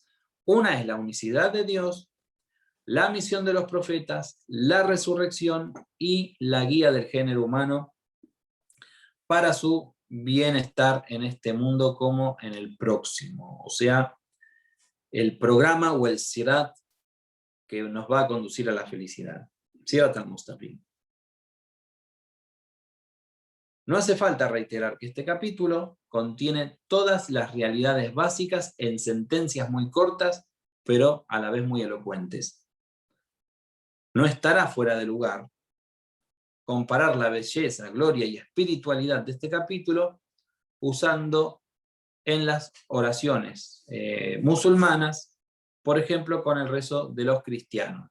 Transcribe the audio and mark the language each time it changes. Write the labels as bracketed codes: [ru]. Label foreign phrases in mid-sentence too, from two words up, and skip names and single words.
[es] Una es la unicidad de Dios, la misión de los profetas, la resurrección y la guía del género humano para su bienestar en este mundo como en el próximo. O sea, el programa o el sirat que nos va a conducir a la felicidad. [ar] صراط المستقيم. [es] No hace falta reiterar que este capítulo contiene todas las realidades básicas en sentencias muy cortas, pero a la vez muy elocuentes. No estará fuera de lugar comparar la belleza, gloria y espiritualidad de este capítulo usando en las oraciones musulmanas, por ejemplo, con el rezo de los cristianos.